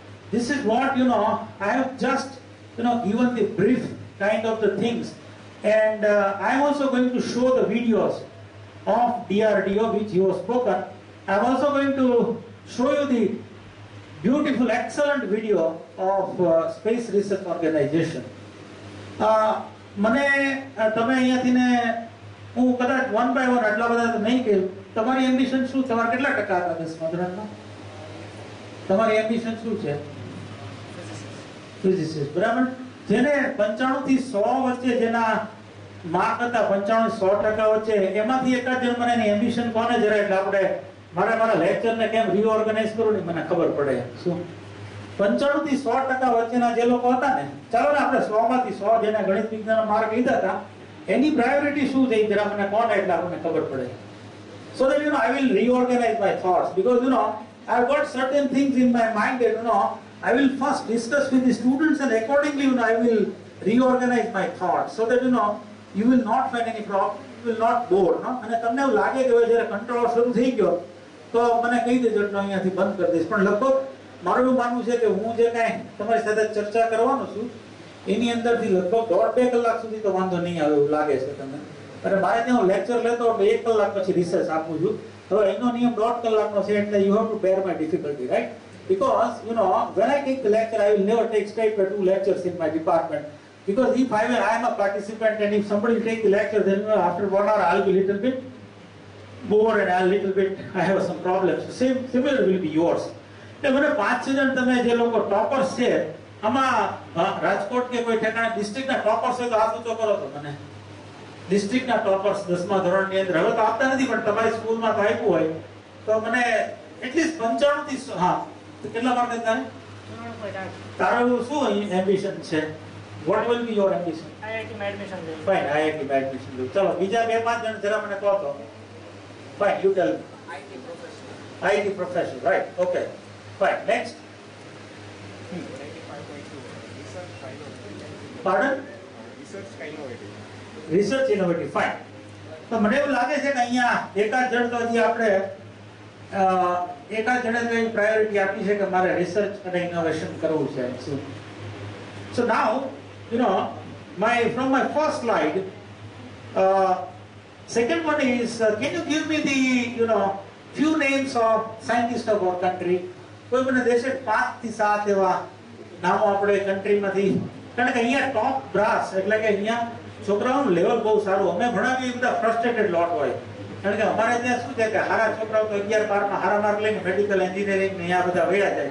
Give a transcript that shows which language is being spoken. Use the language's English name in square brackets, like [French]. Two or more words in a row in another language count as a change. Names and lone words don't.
[English] this is what, I have just, given the brief kind of the things. And I am also going to show the videos of DRDO which you have spoken. I am also going to show you the beautiful, excellent video of Space Research Organization. [Gujarati] મને તમે અહીંયાથી ને હું કદાચ વન બાય વન આટલા બધા નહીં કહ્યું. તમારી એમ્બિશન શું? તમારા કેટલા ટકા હતા 10મા ધોરણમાં? તમારી એમ્બિશન શું છે? ફિઝિસિસ્ટ, બરાબર. જેને 95 થી 100 વચ્ચે જેના માર્ક હતા 95-100% વચ્ચે, એમાંથી એકાદ જણ મને એની એમ્બિશન કોને જરા, એટલે આપણે મારા લેક્ચરને કેમ રીઓર્ગેનાઇઝ કરું ને મને ખબર પડે. શું 95 થી 100% વચ્ચેના જે લોકો હતા ને, ચાલો ને આપણે 100 માંથી 100 જેને ગણિત વિજ્ઞાનના માર્ક લીધા હતા, એની પ્રાયોરિટી શું છે જરા મને કોને, એટલે આપણને ખબર પડે. [English] So that I will reorganize my thoughts, because I've got certain things in my mind that I will first discuss with the students, and accordingly I will reorganize my thoughts, so that you will not find any problem, you will not bore, [Gujarati] અને તમને એવું લાગે કે જ્યારે કંટ્રોલ શરૂ થઈ ગયો તો મને કહી દેજો, અહીંયાથી બંધ કરી દઈશ. પણ લગભગ મારું એવું માનવું છે કે હું જે કાંઈ તમારી સાથે ચર્ચા કરવાનો છું એની અંદરથી લગભગ 1.5-2 કલાક સુધી તો વાંધો નહીં આવે એવું લાગે છે તમને. અને મારે ત્યાં લેક્ચર લેતો 1 કલાક પછી રિસર્ચ આપું છું. હવે એનો નિયમ 1.5 કલાકનો છે, એટલે [English] you have to bear my difficulty, right? Because when I take the lecture, I will never take straight 2 lectures in my department, because if I am a participant and if somebody will take the lecture, then after 1 hour I'll be little bit bored and I have some problems. Similar will be yours. [Gujarati] એટલે મને 5-6 જણ તમે જે લોકો ટોપર્સ છે, આમાં રાજકોટ કે કોઈ ઠેકાણે ડિસ્ટ્રિક્ટના ટોપર્સ હોય તો હાથ ઊંચો કરો તો મને. ડિસ્ટ્રિક્ટના ટોપર્સ 10મા ધોરણની અંદર હવે તો આપતા નથી, પણ તમારી સ્કૂલમાં તો આપ્યું હોય તો મને એટલીસ્ટ 95 થી, હા, તો કેટલા માર્ક હતા? તારું શું એમ્બિશન છે? [English] What will be your ambition? [Gujarati] IIT માં એડમિશન લેવું. Fine, IIT માં એડમિશન લેવું. ચલો બીજા 2-5 જણ જરા મને કહો તો. [English] Fine, you tell me. IT professional. IT professional, right? Okay. Fine. Next. 85.2. Research innovative. Pardon? Research innovative. Research innovative. Fine. [Gujarati] તો મને એવું લાગે છે કે અહીંયા એકાદ જણ તો હજી આપણે એકાદ જણે તો એની પ્રાયોરિટી આપી છે કે મારે રિસર્ચ અને ઇનોવેશન કરવું છે. [English] So now, from my first slide, second one is, can you give me the, few names of scientists of our country? [Gujarati] કોઈ મને દેશે 5 થી 7 એવા નામો આપણે કન્ટ્રીમાંથી, કારણ કે અહીંયા [English] top brass, [Gujarati] એટલે કે અહીંયા છોકરાઓનું લેવલ બહુ સારું. અમે ભણાવીએ એ બધા [English] frustrated lot [Gujarati] હોય, કારણ કે અમારે ત્યાં શું છે કે હારા છોકરાઓ તો 11-12માં હારા માર્ક લઈને [English] medical engineering [Gujarati] ને આ બધા વળ્યા જાય.